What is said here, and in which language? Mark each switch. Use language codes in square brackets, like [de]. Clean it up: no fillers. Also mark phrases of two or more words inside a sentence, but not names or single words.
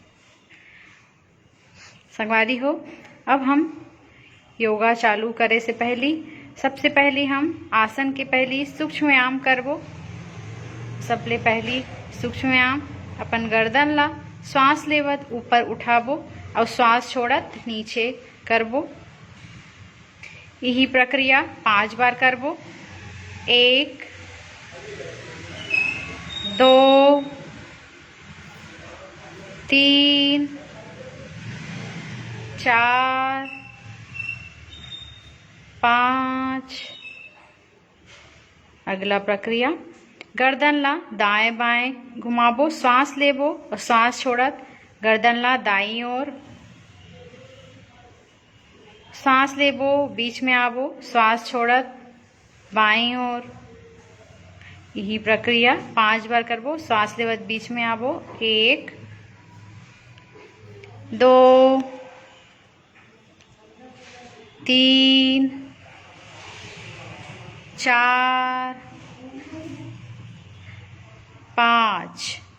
[hne] संगवारी हो, अब हम योगा चालू करे से पहली सबसे पहली हम आसन के पहली सूक्ष्म व्यायाम करबो। सबले पहली सूक्ष्म व्यायाम अपन गर्दन ला श्वास लेवत ऊपर उठाबो और श्वास छोड़त नीचे करबो। यही प्रक्रिया 5 बार करबो। 1 2 3 4 5। अगला प्रक्रिया गर्दन ला दाएं बाएं घुमाबो, श्वास लेबो और श्वास छोड़त गर्दन ला दाईं ओर, सांस लेबो बीच में आबो, श्वास छोड़त बाईं ओर। यही प्रक्रिया 5 बार करबो। श्वास लेवत बीच में आबो। 1 2 3 4 5।